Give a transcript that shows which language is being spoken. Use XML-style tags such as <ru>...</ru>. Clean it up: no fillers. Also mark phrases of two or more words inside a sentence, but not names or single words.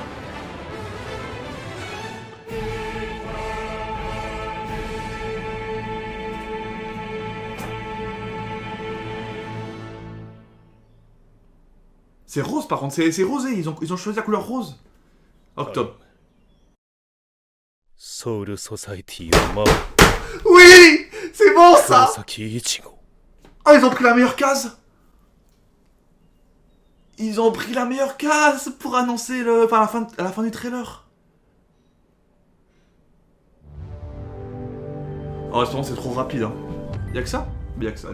<fr>C'est rose par contre, c'est rosé, ils ont choisi la couleur rose. Octobre.</fr> <ja>ソウルソサイティを守る</ja> <fr>Oui, c'est bon</fr> <ja>黒</ja> <fr>ça.</fr> <ja>崎一護</ja> <fr>Ah, ils ont pris la meilleure case. Ils ont pris la meilleure case pour annoncer à la fin du trailer. Oh, c'est c'est trop rapide, hein. Y'a que ça? Mais y'a que ça.</fr>